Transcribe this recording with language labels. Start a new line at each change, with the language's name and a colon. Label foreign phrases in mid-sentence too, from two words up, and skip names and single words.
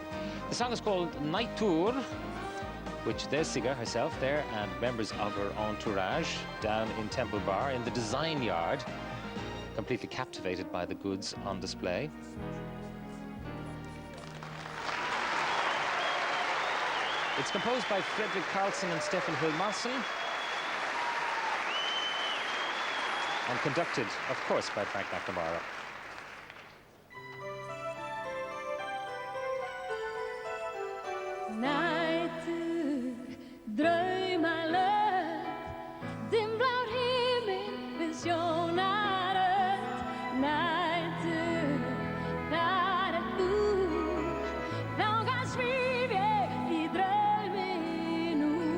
English: The song is called Night Tour, which there's Siga herself there and members of her entourage down in Temple Bar in the design yard, completely captivated by the goods on display. It's composed by Fredrik Karlsson and Stefan Hilmarsson, and conducted, of course, by Frank McNamara.
Icelandic: Nætur, draumalög, dimmblár himinn við sjónarönd. Nætur, þar þú, þangað svíf ég í draumi nú.